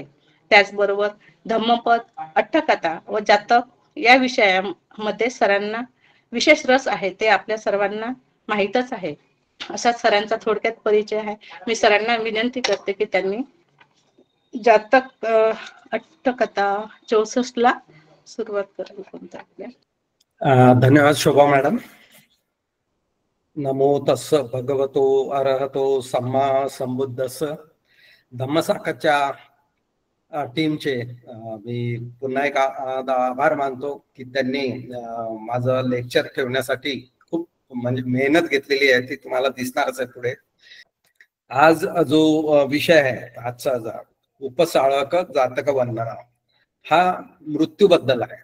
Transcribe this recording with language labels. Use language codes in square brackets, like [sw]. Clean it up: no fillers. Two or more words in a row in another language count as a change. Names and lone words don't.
[mr] त्याचबरोबर धम्मपद, अट्टकथा व जातक या विषयामध्ये सरांना विशेष रस आहे ते आपल्या सर्वांना माहीतच आहे. असा सरांचा थोडक्यात परिचय आहे. मी सरांना विनंती करते की त्यांनी जातक अट्टकथा 64 ला सुरुवात करावी. धन्यवाद शोभा मॅडम. [pi] नमो तस्स भगवतो अरहतो सम्मा संबुद्धस्स. [mr] धम्मसाकाच्या टीमचे मी पुन्हा एक आभार मानतो की त्यांनी माझं लेक्चर ठेवण्यासाठी खूप म्हणजे मेहनत घेतलेली आहे. ती तुम्हाला दिसणारच आहे पुढे. आज जो विषय आहे आजचा उपसाळक जातक वंदना हा मृत्यूबद्दल आहे.